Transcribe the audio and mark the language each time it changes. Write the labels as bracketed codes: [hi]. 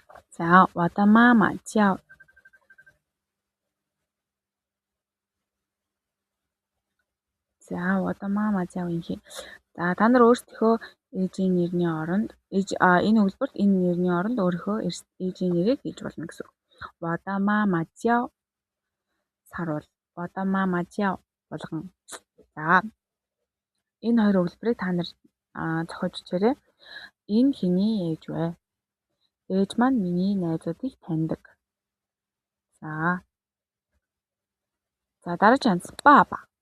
[zh] За 我的妈妈叫 За 我的妈妈叫英黑. [mn] За та нар өөрсдийнхөө ээжийн нэрний оронд энэ өгүүлбэрт энэ нэрний оронд өөрийнхөө ээжийн нэрийг хэлж болно гэсэн үг. [zh] 我的妈妈叫саруул. 我的妈妈叫болгон. [mn] За энэ 2 өгүүлбэрийг та нар зохиож үзээрэй. Энэ хэний ээж вэ? Ээж маань миний найзуудыг таньдаг. За дараагийн ханс баба.